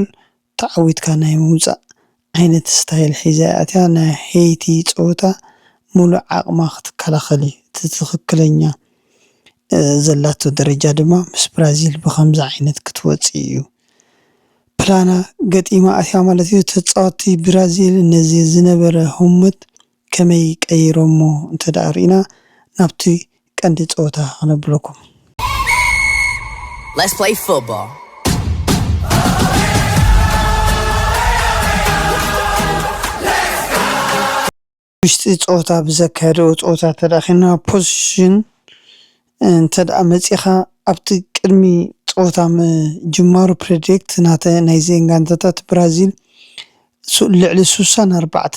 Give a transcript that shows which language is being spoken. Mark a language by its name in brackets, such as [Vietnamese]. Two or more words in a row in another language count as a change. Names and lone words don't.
[Tigrinya] ተዓዊትካ ናይ ምውፃእ ዓይነት ስታይል ሒዛ ኣትያ ናይ ሄይቲ ፀወታ ሙሉእ ዓቕማ ክትከላኸል እቲ ትኽክለኛ ዘላቶ ደረጃ ድማ ምስ ብራዚል ብኸምዚ ዓይነት ክትወፅእ እዩ ፕላና ገጢማ ኣትያ ማለት እዩ ተፃወቲ ብራዚል ነዚ ዝነበረ ህሞት ከመይ ቀይሮሞ እንተደኣ ሪኢና ናብቲ ቀንዲ ፀወታ ክነብለኩም [English] Let's play football. [Tigrinya] ውሽጢ ፀወታ ብዘካየደኦ ፀወታ ተዳኺና ፖዚሽን እንተደኣ መፂኻ ኣብቲ ቅድሚ ፀወታ ጅማሩ ፕሬዲክት ናይ ዜን ጋንታታት ብራዚል ልዕሊ 64